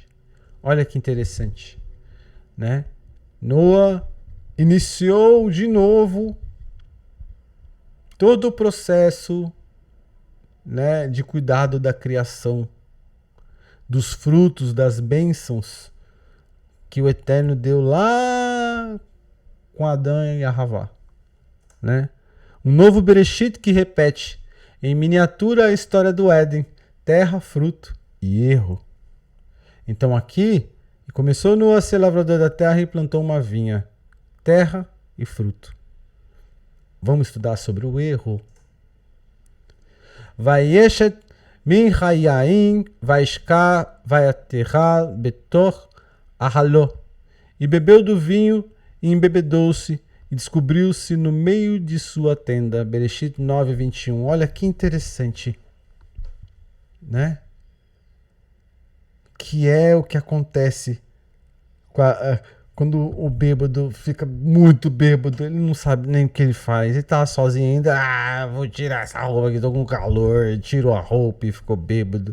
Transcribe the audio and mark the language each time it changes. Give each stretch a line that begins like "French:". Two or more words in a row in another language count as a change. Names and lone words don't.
Portuguese: Olha que interessante, Noah iniciou de novo todo o processo, de cuidado da criação, dos frutos, das bênçãos que o Eterno deu lá com Adão e a Havá, Um novo Bereshit que repete em miniatura a história do Éden: terra, fruto e erro. Então aqui, começou Noah a ser lavrador da terra e plantou uma vinha, terra e fruto. Vamos estudar sobre o erro.
Hebrew: וישת מן היין וישכר ויתגל בתוך אהלה.
Portuguese: E bebeu do vinho e embebedou-se e descobriu-se no meio de sua tenda. Bereshit 9:21. Olha que interessante, Que é o que acontece quando o bêbado fica muito bêbado, ele não sabe nem o que ele faz, ele tá sozinho ainda, vou tirar essa roupa aqui, tô com calor, tirou a roupa e ficou bêbado.